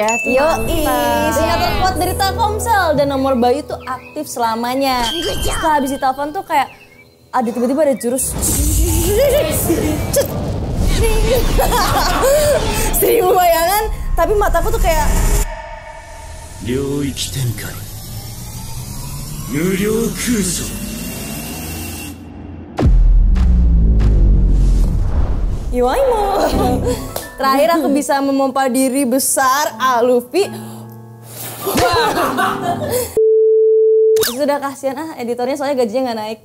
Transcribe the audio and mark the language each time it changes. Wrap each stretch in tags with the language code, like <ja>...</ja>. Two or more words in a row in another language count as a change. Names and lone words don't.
<id>Yoi, sinyal terkuat dari Telkomsel dan nomor Bayu tuh aktif selamanya. Setelah habis ditelepon tuh kayak ada tiba-tiba ada jurus 1000 bayangan, tapi mataku tuh kayak</id> <ja>領域展開無料空想 Iwaimo.</ja> <id>Terakhir aku bisa memompa diri besar, Luffy. Sudah kasihan editornya soalnya gajinya nggak naik.</id>